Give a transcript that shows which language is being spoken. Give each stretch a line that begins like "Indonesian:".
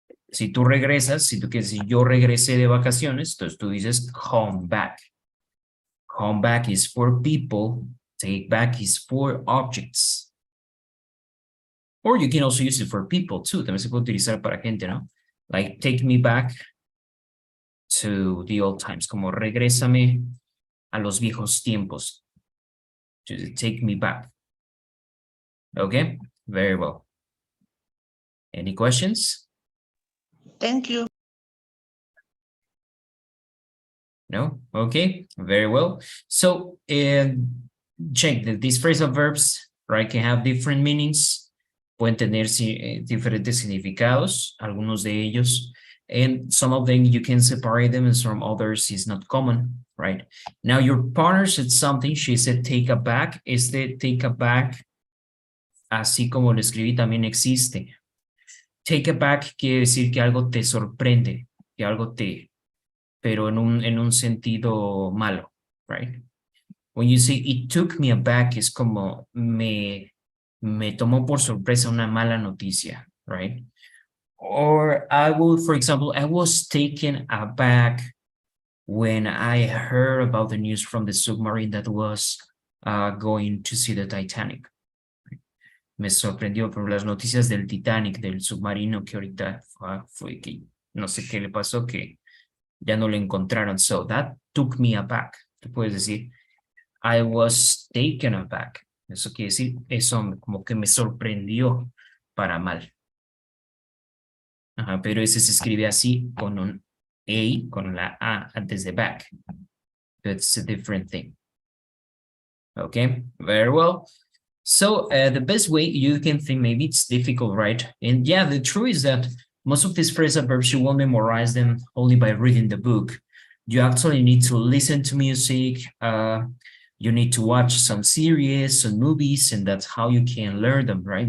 Spanish: Si tú regresas, si tú quieres decir yo regresé de vacaciones, entonces tú dices come back.
English: Come back is for people, take back is for objects. Or you can also use it for people too,
Spanish: también se puede utilizar para gente, ¿no?
English: Like take me back to the old times,
Spanish: como regrésame a los viejos tiempos,
English: to take me back. Okay, very well. Any questions? Thank you. No? Okay, very well. So check that these phrasal verbs, right, can have different meanings.
Spanish: Pueden tener diferentes significados, algunos de ellos.
English: And some of them you can separate them and some others is not common, right? Now your partner said something, she said take a back.
Spanish: Este take a back, así como lo escribí, también existe. Take a back quiere decir que algo te sorprende, que algo te, pero en un sentido malo,
English: right? When you say it took me aback,
Spanish: es como me tomó por sorpresa una mala noticia,
English: right? Or I will, for example, I was taken aback when I heard about the news from the submarine that was going to see the Titanic.
Spanish: Me sorprendió por las noticias del Titanic, del submarino que ahorita fue que no sé qué le pasó, que ya no lo encontraron.
English: So that took me aback.
Spanish: Tú puedes decir,
English: I was taken aback.
Spanish: Eso quiere decir, eso como que me sorprendió para mal. Ajá, pero ese se escribe así con un A, con la A antes de back.
English: That's a different thing. Okay, very well. So the best way you can think, maybe it's difficult, right? And yeah, the truth is that most of these phrasal verbs, you won't memorize them only by reading the book. You actually need to listen to music. You need to watch some series, some movies, and that's how you can learn them, right?